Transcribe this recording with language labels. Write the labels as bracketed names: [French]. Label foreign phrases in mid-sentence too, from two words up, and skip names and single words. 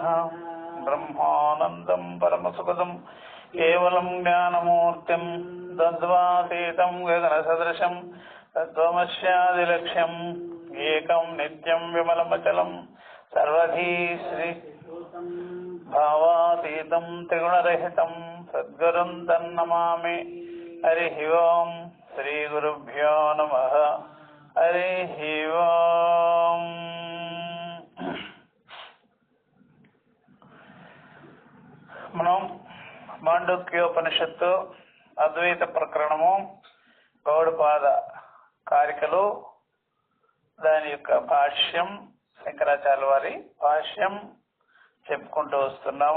[Sanskrit] ब्रह्मानन्दं परमसुखदं केवलं ज्ञानमूर्तिं तद्वातीतं गगनसदृशं तत्त्वमस्यादिलक्ष्यम् एकं नित्यं विमलमचलं सर्वधी श्री भावातीतं त्रिगुणरहितं सद्गुरुं तन्नमामि। हरिः ओम् श्रीगुरुभ्यो नमः। हरिः ओम्। [Telugu] మనం మాండూక్యోపనిషత్తు అద్వైత ప్రకరణము గౌడపాద కారికలు దాని యొక్క భాష్యం శంకరాచార్య వారి భాష్యం చెప్పుకుంటూ వస్తున్నాము.